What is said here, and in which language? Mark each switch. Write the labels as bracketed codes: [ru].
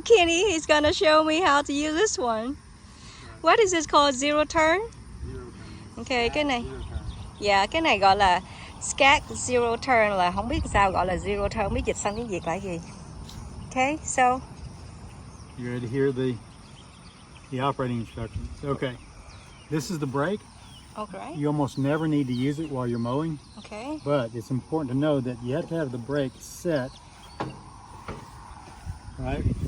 [en] Kenny, he's gonna show me how to use this one. What is this called? Zero turn? Ok, [vi] cái này. Dạ, cái này gọi là Scat Zero Turn, là không biết sao gọi là Zero Turn, không biết dịch sang tiếng Việt là gì. [en] Ok, so You ready to hear the operating instructions? Okay. This is the brake. okay. You almost never need to use it while you're mowing, Okay. but it's important to know that you have to have the brake set. Right?